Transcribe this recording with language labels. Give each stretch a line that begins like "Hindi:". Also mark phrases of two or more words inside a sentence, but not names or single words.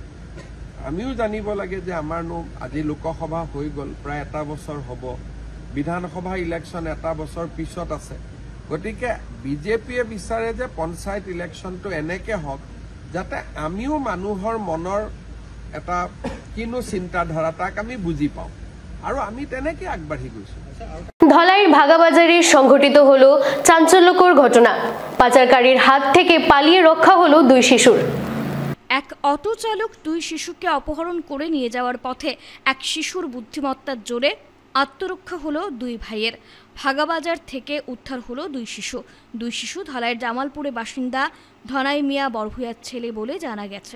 Assamese: আমিও জানিব লাগে যে আমাৰনো আজি লোকসভা হৈ গ'ল, প্ৰায় 1 বছৰ হ'ব, বিধানসভা ইলেকশ্যন 1 বছৰ পিছত আছে। গতিকে বিজেপিয়ে বিচাৰে যে পঞ্চায়ত ইলেকশ্যনটো এনেকৈ হওক যাতে আমিও মানুহৰ মনৰ এটা কিনো চিন্তাধাৰা তাক আমি বুজি পাওঁ আৰু আমি তেনেকৈ আগবাঢ়ি গৈছোঁ।
Bangla: ধলাইয়ের ভাগাবাজারে সংঘটিত হলো চাঞ্চল্যকর ঘটনা, পাচারকারীর হাত থেকে পালিয়ে রক্ষা হলো 2 শিশুর। এক অটো চালক 2 শিশুকে অপহরণ করে নিয়ে যাওয়ার পথে এক শিশুর বুদ্ধিমত্তার জোরে আত্মরক্ষা হলো 2 ভাইয়ের। ভাগাবাজার থেকে উদ্ধার হলো 2 শিশু ধলাইয়ের জামালপুরে বাসিন্দা ধনাই মিয়া বরভূয়ার ছেলে বলে জানা গেছে।